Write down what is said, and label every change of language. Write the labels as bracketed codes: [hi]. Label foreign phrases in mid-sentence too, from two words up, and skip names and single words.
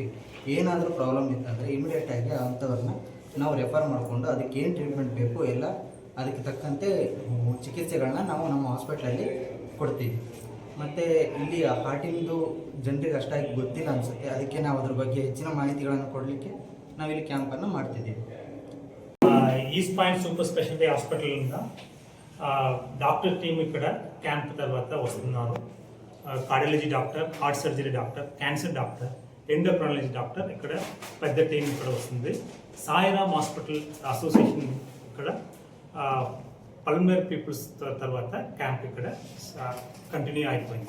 [kn] ಏನಾದರೂ ಪ್ರಾಬ್ಲಮ್ ಇತ್ತಂದರೆ ಇಮಿಡಿಯೇಟಾಗಿ ಅಂಥವ್ರನ್ನ ನಾವು ರೆಫರ್ ಮಾಡಿಕೊಂಡು ಅದಕ್ಕೆ ಏನು ಟ್ರೀಟ್ಮೆಂಟ್ ಬೇಕು ಎಲ್ಲ ಅದಕ್ಕೆ ತಕ್ಕಂತೆ ಚಿಕಿತ್ಸೆಗಳನ್ನ ನಾವು ನಮ್ಮ ಹಾಸ್ಪಿಟ್ಲಲ್ಲಿ ಕೊಡ್ತೀವಿ. ಮತ್ತು ಇಲ್ಲಿ ಹಾರ್ಟಿಂದು ಜನರಿಗೆ ಅಷ್ಟಾಗಿ ಗೊತ್ತಿಲ್ಲ ಅನಿಸುತ್ತೆ, ಅದಕ್ಕೆ ನಾವು ಅದ್ರ ಬಗ್ಗೆ ಹೆಚ್ಚಿನ ಮಾಹಿತಿಗಳನ್ನು ಕೊಡಲಿಕ್ಕೆ ನಾವಿಲ್ಲಿ ಕ್ಯಾಂಪನ್ನು ಮಾಡ್ತಿದ್ದೀವಿ. [te] ఈస్ట్ పాయింట్ సూపర్ స్పెషాలిటీ హాస్పిటల్ [en] doctor team [te] ఇక్కడ క్యాంప్ తర్వాత వస్తున్నారు. [en] cardiology doctor, heart surgery doctor, cancer doctor, endocrinology doctor [te] ఇక్కడ పెద్ద టీం ఇక్కడ వస్తుంది. సాయిరామ్ హాస్పిటల్ అసోసియేషన్ ఇక్కడ [en] pulmonary peoples [te] తర్వాత క్యాంప్ ఇక్కడ కంటిన్యూ అయిపోయింది.